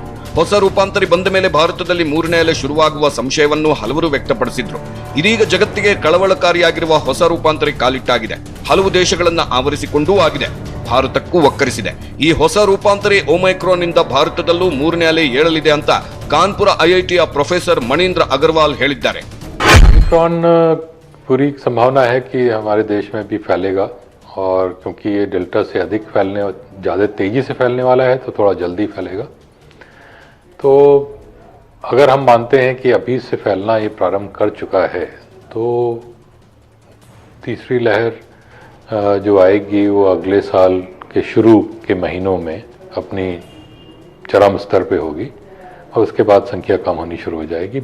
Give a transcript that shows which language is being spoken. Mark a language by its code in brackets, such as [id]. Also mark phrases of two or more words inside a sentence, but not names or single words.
[kn] ಹೊಸ ರೂಪಾಂತರಿ ಬಂದ ಮೇಲೆ ಭಾರತದಲ್ಲಿ ಮೂರನೇ ಅಲೆ ಶುರುವಾಗುವ ಸಂಶಯವನ್ನು ಹಲವರು ವ್ಯಕ್ತಪಡಿಸಿದ್ರು. ಇದೀಗ ಜಗತ್ತಿಗೆ ಕಳವಳಕಾರಿಯಾಗಿರುವ ಹೊಸ ರೂಪಾಂತರಿ ಕಾಲಿಟ್ಟಾಗಿದೆ. ಹಲವು ದೇಶಗಳನ್ನ ಆವರಿಸಿಕೊಂಡೂ ಆಗಿದೆ, ಭಾರತಕ್ಕೂ ಒಕ್ಕರಿಸಿದೆ. ಈ ಹೊಸ ರೂಪಾಂತರಿ ಒಮೈಕ್ರಾನ್ ನಿಂದ ಭಾರತದಲ್ಲೂ ಮೂರನೇ ಅಲೆ ಏಳಲಿದೆ ಅಂತ ಕಾನ್ಪುರ ಐಐಟಿಯ ಪ್ರೊಫೆಸರ್ ಮಣೀಂದ್ರ ಅಗರ್ವಾಲ್ ಹೇಳಿದ್ದಾರೆ. [hi] ओमाइक्रॉन पूरी संभावना है कि हमारे देश में भी फैलेगा और क्योंकि ये डेल्टा से अधिक फैलने और ज़्यादा तेजी से फैलने वाला है तो थोड़ा जल्दी फैलेगा. तो अगर हम मानते हैं कि अभी से फैलना ये प्रारंभ कर चुका है तो तीसरी लहर जो आएगी वो अगले साल के शुरू के महीनों में अपनी चरम स्तर पे होगी और उसके बाद संख्या कम होनी शुरू हो जाएगी.